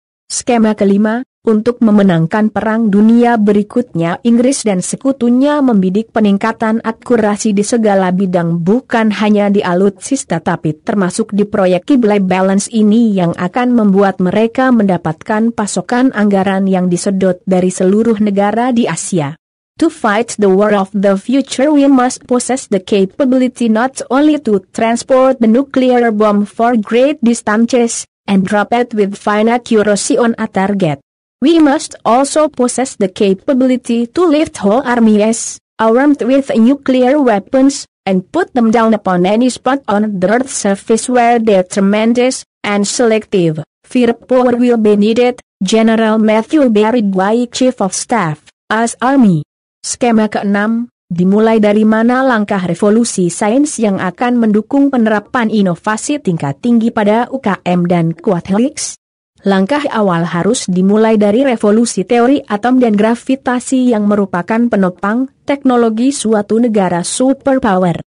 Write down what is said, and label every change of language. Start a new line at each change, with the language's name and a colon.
Indonesian: Skema kelima, untuk memenangkan perang dunia berikutnya Inggris dan sekutunya membidik peningkatan akurasi di segala bidang, bukan hanya di alutsista tapi termasuk di proyek Kibble Balance ini yang akan membuat mereka mendapatkan pasokan anggaran yang disedot dari seluruh negara di Asia.
English: To fight the war of the future we must possess the capability not only to transport the nuclear bomb for great distances, and drop it with fine accuracy on a target. We must also possess the capability to lift whole armies, armed with nuclear weapons, and put them down upon any spot on the Earth's surface where their tremendous and selective Firepower will be needed, General Matthew Barrigway, Chief of Staff, US Army.
Indonesian: Skema ke-6, dimulai dari mana langkah revolusi sains yang akan mendukung penerapan inovasi tingkat tinggi pada UKM dan Quad Helix? Langkah awal harus dimulai dari revolusi teori atom dan gravitasi yang merupakan penopang teknologi suatu negara superpower.